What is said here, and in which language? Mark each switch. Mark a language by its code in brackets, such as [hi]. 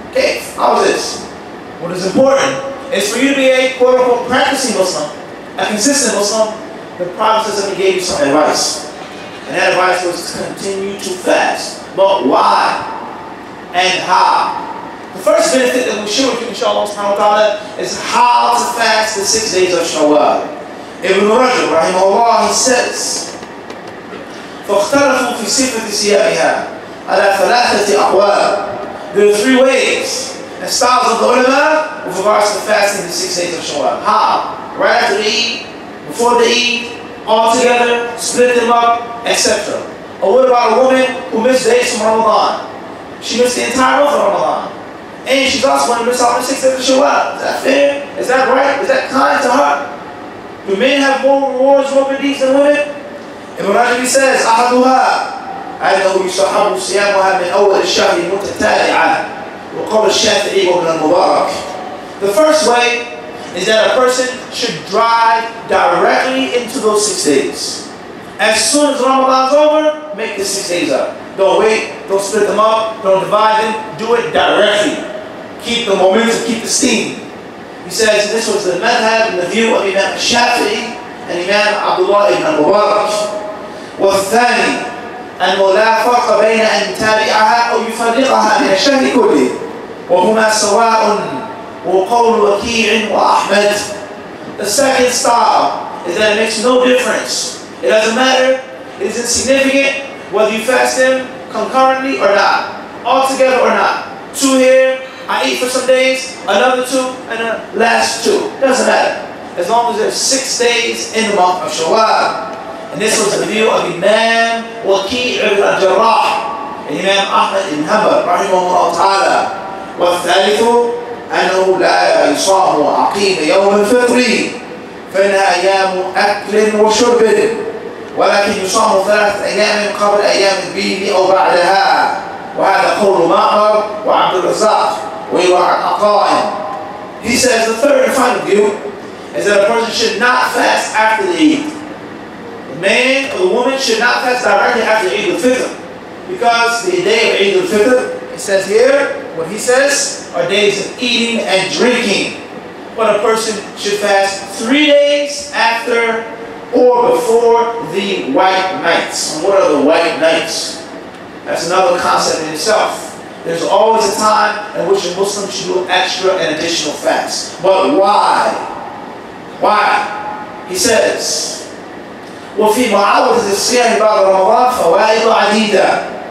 [en] Okay, how is this? What is important is for you to be a quote unquote practicing Muslim, a consistent Muslim. The Prophet says he gave you some advice. And that advice was to continue to fast. But why and how? The first benefit that we share with you, inshallah subhanahu wa ta'ala, is how to fast the 6 days of Shawwal. [ar] Ibn Rajab, rahimahullah, [en] he says, [ar] فاختلفوا في صفة صيامها على ثلاثة أقوال. [en] There are three ways and styles of the ulama with regards to fasting the 6 days of Shawwal. How? Right after the Eid, before the Eid, all together, split them up, etc. Or what about a woman who missed days from Ramadan? She missed the entire month of Ramadan. And she's also going to miss out on the 6 days of Shawwal. Is that fair? Is that right? Is that kind to her? Do men have more rewards, more good deeds than women? [ar] Ibn Rajab [en] says, [ar] أحدها أنه يستحب صيامها من أول الشهر متتابعة وقول الشافعي وابن المبارك. [en] The first way is that a person should drive directly into those 6 days. As soon as Ramadan's over, make the 6 days up. Don't wait, don't split them up, don't divide them, do it directly. Keep the momentum, keep the steam. He says this was the madhab and the view of Imam Shafi'i and Imam Abdullah ibn al-Mubarak. [ar] والثاني أنه لا فرق بين أن يتابعها أو يفرقها من الشهر كله وهما سواء وقول وكيع وأحمد. [en] The second style is that it makes no difference. It doesn't matter, it is insignificant whether you fast them concurrently or not, all together or not. 2 here, I eat for some days, another 2, and the last 2. Doesn't matter. As long as there's 6 days in the month of Shawwal. And this was the view of Imam Waqi' ibn al-Jarrah and Imam Ahmad ibn Hanbal rahimahullah ta'ala. [ar] والثالث أنه لا يصام عقيم يوم الفطر فإنها أيام أكل وشرب ولكن يصام 3 أيام قبل أيام البيض أو بعدها. وهذا قول معمر وعبد الرزاق ويروى عن عطاء. [en] He says the third and final view is that a person should not fast after the Eid. The man or the woman should not fast directly after Eid al-Fitr, because the day of Eid al-Fitr, it says here, what he says, are days of eating and drinking. But a person should fast 3 days after or before the white nights. And what are the white nights? That's another concept in itself. There's always a time in which a Muslim should do an extra and additional fast. But why? Why? He says, [ar] وفي معاودة الصيام بعد رمضان فوائد عديدة.